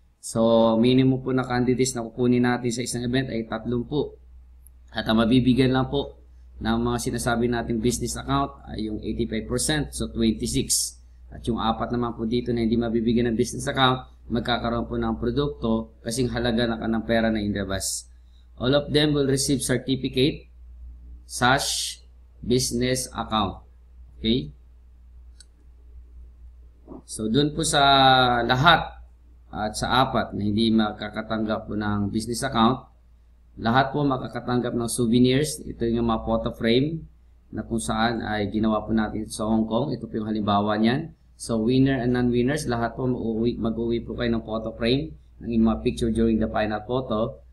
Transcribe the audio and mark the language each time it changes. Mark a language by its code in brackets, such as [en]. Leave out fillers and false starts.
[tl] So, minimum po na candidates na kukunin natin sa isang event ay 30 po. At ang mabibigyan lang po ng mga sinasabi natin business account ay yung 85%, so 26. At yung 4 naman po dito na hindi mabibigyan ng business account, magkakaroon po ng produkto kasing halaga na ng pera na inilabas. [en] All of them will receive certificate, SASH, business account. Okay? [tl] So, dun po sa lahat at sa 4 na hindi makakatanggap po ng business account, lahat po makakatanggap ng souvenirs. Ito yung mga photo frame na kung saan ay ginawa po natin sa Hong Kong. Ito po yung halimbawa niyan. So, [en] winner and non-winners, [tl] lahat po mag-uwi po kayo ng photo frame ng inyong mga picture [en] during the final photo.